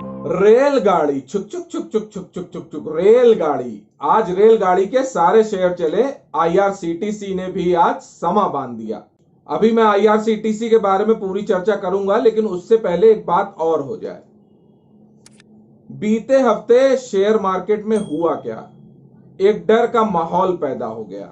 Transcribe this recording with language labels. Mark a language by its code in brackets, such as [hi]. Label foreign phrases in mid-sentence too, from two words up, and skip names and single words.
[hi] रेलगाड़ी छुक छुक छुक छुक छुक छुक छुक छुक रेलगाड़ी। आज रेलगाड़ी के सारे शेयर चले। आईआरसीटीसी ने भी आज समा बांध दिया। अभी मैं आईआरसीटीसी के बारे में पूरी चर्चा करूंगा, लेकिन उससे पहले एक बात और हो जाए। बीते हफ्ते [en] share market [hi] में हुआ क्या, एक डर का माहौल पैदा हो गया।